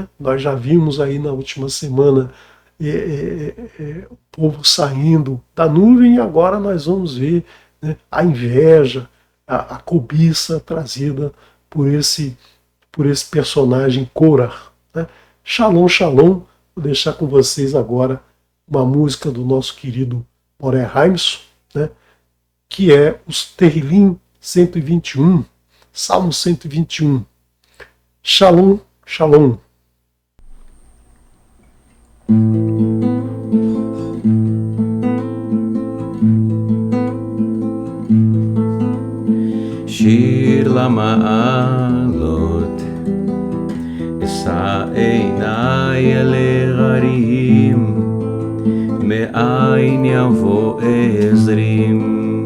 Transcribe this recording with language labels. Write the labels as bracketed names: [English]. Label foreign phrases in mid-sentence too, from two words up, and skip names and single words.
[Portuguese] Nós já vimos aí na última semana o povo saindo da nuvem, e agora nós vamos ver, né, a inveja, a cobiça trazida por esse personagem Korah, né? [Hebrew] Shalom, shalom. [Portuguese] Vou deixar com vocês agora uma música do nosso querido Moré Haimson, né, que é os Terrilim 121, Salmo 121. [Hebrew] Shalom, shalom. שיר למעלות, אשא עיניי אל ההרים, מאין יבוא עזרים.